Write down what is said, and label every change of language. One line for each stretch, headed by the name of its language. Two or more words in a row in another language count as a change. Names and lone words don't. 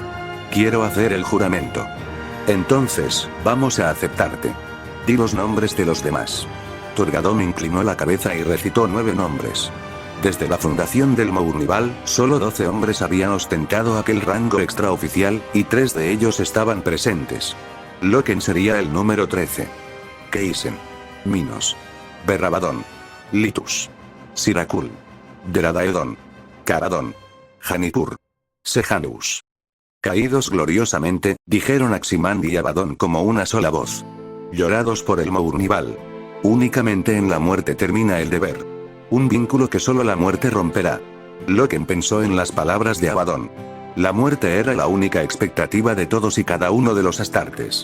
Spanish: Quiero hacer el juramento. Entonces, vamos a aceptarte. Di los nombres de los demás. Torgadón inclinó la cabeza y recitó 9 nombres. Desde la fundación del Mournival, solo 12 hombres habían ostentado aquel rango extraoficial, y 3 de ellos estaban presentes. Loken sería el número 13. Keisen. Minos. Berrabadón. Litus. Sirakul. Deradaedon. Caradón. Janipur. Sejanus. Caídos gloriosamente, dijeron Aximand y Abaddon como una sola voz. Llorados por el Mournival. Únicamente en la muerte termina el deber. Un vínculo que solo la muerte romperá. Loken pensó en las palabras de Abaddon. La muerte era la única expectativa de todos y cada uno de los Astartes.